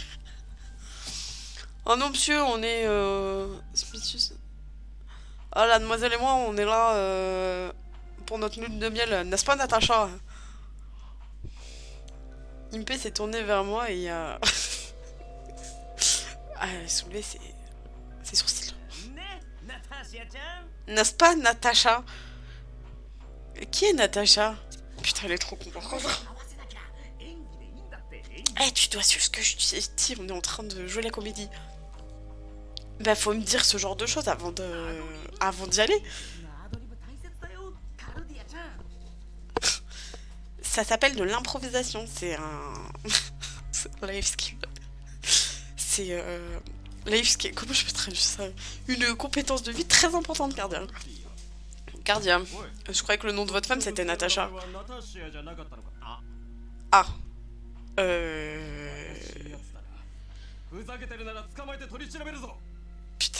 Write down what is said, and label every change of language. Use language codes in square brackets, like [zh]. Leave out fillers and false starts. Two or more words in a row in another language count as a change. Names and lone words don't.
[fr] Oh non, monsieur, on est... Smithus. Ah, la demoiselle et moi, on est là pour notre lune de miel, n'est-ce pas, Natacha? Impé s'est tourné vers moi et... Ah, soulevé, c'est... ses sourcils. [ja] ね、ナタシアちゃん。 [fr] N'est-ce pas, Natacha? Qui est Natacha? Putain, elle est trop comportante. [ja] 合わせなきゃ演技でいいんだって。演 [fr] Eh, tu dois suivre ce que je dis, on est en train de jouer la comédie. Bah, faut me dire ce genre de choses avant d'y aller. [ja] 技のアドリブ大切だよ、カルディアちゃん。 [fr] Ça s'appelle de l'improvisation, c'est un... c'est un [en] life skill. [fr] C'est... [en] life skill, [fr] comment je peux traduire ça? Une compétence de vie très importante, Cardia. Cardia, je croyais que le nom de votre femme c'était Natacha. Ah. Putain.